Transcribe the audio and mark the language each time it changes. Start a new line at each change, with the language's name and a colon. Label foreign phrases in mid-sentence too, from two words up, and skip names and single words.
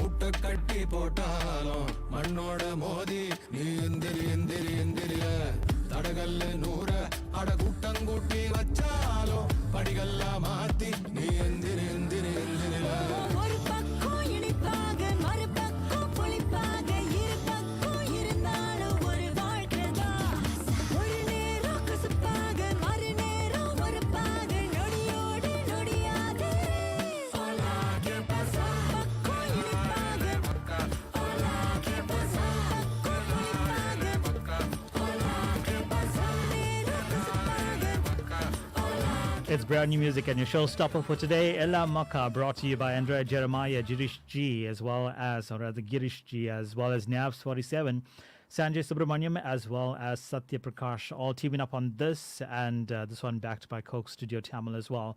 Tamil: கட்டி போட்டாலும் மண்ணோட மோதி நீ எந்திரி எந்திரி எந்திரில தடகல்ல நூற அட கூட்டங்கூட்டி வச்சாலும் படிகள்லாம் மாத்தி நீ எந்திரி எந்திரி எந்திரில ஒரு பக்கம் இனிப்பாக மறுபக்கம் புளிப்பாக இரு பக்கம் இருந்தாலும் ஒரு வாழ்க்கைதான் ஒரு நேரம் கசப்பாக மறுநேரம் மறுப்பாக நொடியோடு நொடியாதே
Spanish: Hola, ¿qué pasa?
Tamil: பக்கம் இனிப்பாக
Spanish: Hola, ¿qué pasa?
Tamil: பக்கம் புளிப்பாக
Spanish: Hola, ¿qué pasa?
Tamil: நேரம் கசப்பாக Hola,
English: It's brand new music and your showstopper for today, Ella Maka, brought to you by Andrea Jeremiah, Girish G, as well as, or rather Girish G, as well as Navs 47, Sanjay Subramaniam, as well as Satya Prakash, all teaming up on this, and this one backed by Coke Studio Tamil as well.